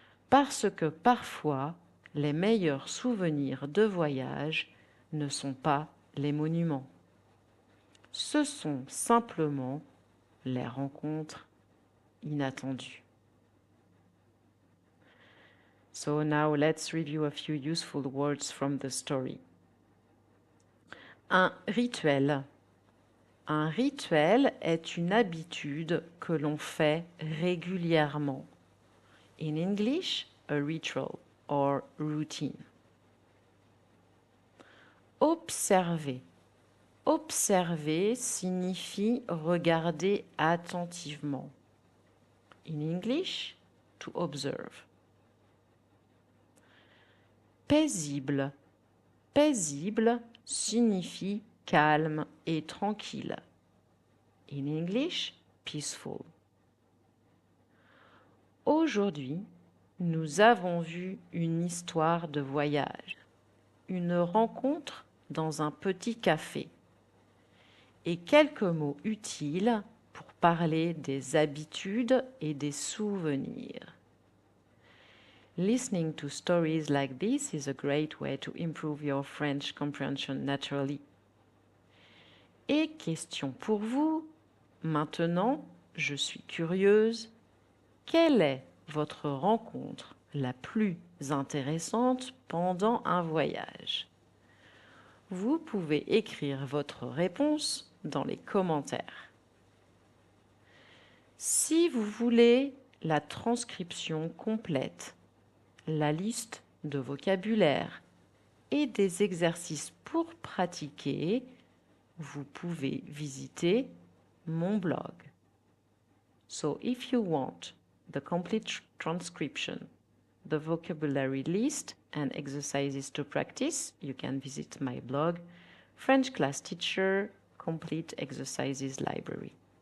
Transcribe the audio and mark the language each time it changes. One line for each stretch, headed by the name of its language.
French: Parce que parfois, les meilleurs souvenirs de voyage ne sont pas les monuments. Ce sont simplement les rencontres inattendues.
English: So now let's review a few useful words from the story.
French: Un rituel. Un rituel est une habitude que l'on fait régulièrement.
English: In English, a ritual or routine.
French: Observer. Observer signifie regarder attentivement.
English: In English, to observe.
French: Paisible. Paisible signifie calme et tranquille.
English: In English, peaceful.
French: Aujourd'hui, nous avons vu une histoire de voyage, une rencontre dans un petit café et quelques mots utiles pour parler des habitudes et des souvenirs.
English: Listening to stories like this is a great way to improve your French comprehension naturally.
French: Et question pour vous, maintenant, je suis curieuse, quelle est votre rencontre la plus intéressante pendant un voyage? Vous pouvez écrire votre réponse dans les commentaires. Si vous voulez la transcription complète, la liste de vocabulaire et des exercices pour pratiquer, vous pouvez visiter mon blog.
English: So if you want the complete transcription, the vocabulary list and exercises to practice, you can visit my blog, French Class Teacher Complete Exercises Library.